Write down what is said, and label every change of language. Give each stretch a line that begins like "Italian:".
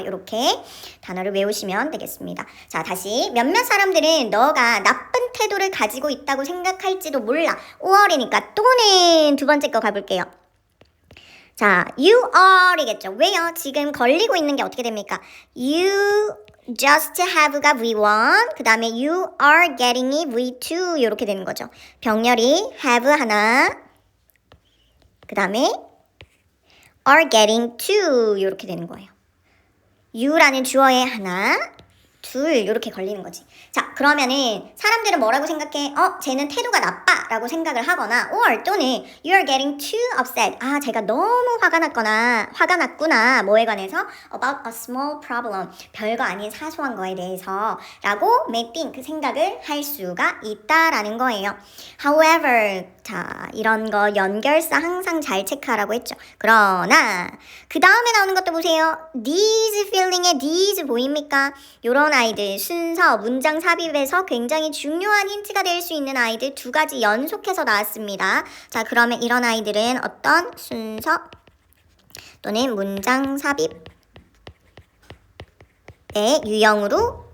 Korean: 이렇게 단어를 외우시면 되겠습니다. 자, 다시 몇몇 사람들은 너가 나쁜 태도를 가지고 있다고 생각할지도 몰라. 5월이니까 또는 두 번째 거 가볼게요. 자, you are이겠죠. 왜요? 지금 걸리고 있는 게 어떻게 됩니까? You just have가 V1, 그 다음에 you are getting이 V2 이렇게 되는 거죠. 병렬이 have 하나, 그 다음에 are getting to 이렇게 되는 거예요. you라는 주어에 하나, 둘 이렇게 걸리는 거지. 자, 그러면은 사람들은 뭐라고 생각해? 쟤는 태도가 나빠 라고 생각을 하거나 or 또는
English: you're getting too upset.
Korean: 아, 제가 너무 화가 났구나. 뭐에 관해서?
English: about a small problem.
Korean: 별거 아닌 사소한 거에 대해서 라고 may think 생각을 할 수가 있다라는 거예요. However, 자, 이런 거 연결사 항상 잘 체크하라고 했죠. 그러나 그 다음에 나오는 것도 보세요. these feeling에 these 보입니까? 요런 아이들 순서, 문장 삽입에서 굉장히 중요한 힌트가 될 수 있는 아이들 두 가지 연속해서 나왔습니다. 자, 그러면 이런 아이들은 어떤 순서 또는 문장 삽입의 유형으로